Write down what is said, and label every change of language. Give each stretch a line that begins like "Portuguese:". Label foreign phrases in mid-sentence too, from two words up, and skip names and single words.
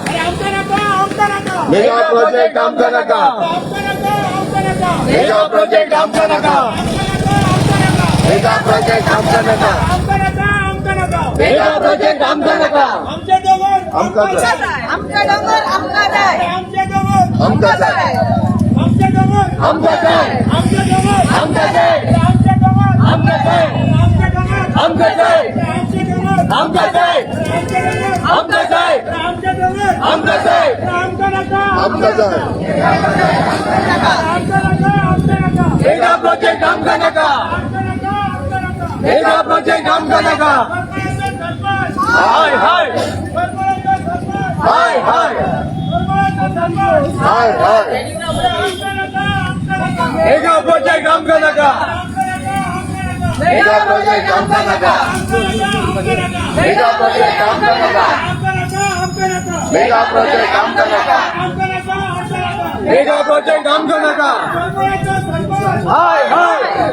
English: mega project
Konkani: आमका नका
English: mega project
Konkani: आमका नका
English: mega project
Konkani: आमका नका
English: mega project
Konkani: आमका नका आमचे डोंगर आमकां जाय आमचा डोंगर आमका जाय आमचे डोंगर आमकां जाय आमचे डोंगर आमका जाय आमचे डोंगर आमका जाय आमचे डोंगर आमका जाय आमचे डोंगर आमका जाय आमचे डोंगर आमका जाय आमचे डोंगर आमका जाय आमचे डोंगर आमका जाय आमका नका आमकां जाय आमका नका आमका नका
English: mega project
Konkani: आमका नका आमका नका आमका नका
English: mega project
Konkani: आमका नका हाय हाय हाय हाय हाय हाय
English: mega project
Konkani: आमका नका
English: mega project
Konkani: आमका नका
English: mega project
Konkani: आमका नका
English: mega project
Konkani: आमका नका
English: mega project
Konkani: आमका नका हाय हाय